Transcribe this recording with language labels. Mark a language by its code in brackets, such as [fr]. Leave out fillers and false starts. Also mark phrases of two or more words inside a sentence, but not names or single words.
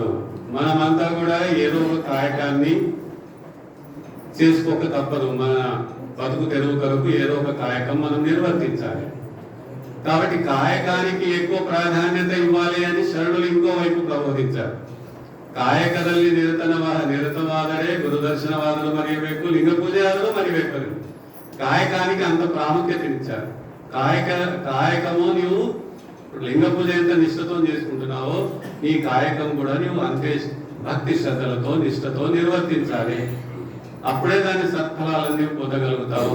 [te] మనమంతా కూడా ఏదో ఒక కాయకాన్ని చేసుకోక తప్పదు. మన బతుకు తెరువు కొరకు ఏదో ఒక కాయకం మనం నిర్వర్తించాలి. కాబట్టి కాయకానికి ఎక్కువ ప్రాధాన్యత ఇవ్వాలి అని శరణులు ఇంకోవైపు ప్రబోధించారు. [kn] ಕಾಯಕದಲ್ಲಿ ನಿರತವಾದರೆ ಗುರುದರ್ಶನವಾದರು ಮರೆಯಬೇಕು, ಲಿಂಗ ಪೂಜೆ ಆದರೂ ಮರಿಬೇಕು. [te] కాయకానికి అంత ప్రాముఖ్యతనిచ్చారు. కాయకము నీవు లింగ పూజ ఎంత నిష్ఠతో చేసుకుంటున్నావో నీ కాయకం కూడా నీవు అంతే భక్తి శ్రద్ధలతో నిష్ఠతో నిర్వర్తించాలి. అప్పుడే దాని సత్ఫలాలన్నీ పొందగలుగుతావు.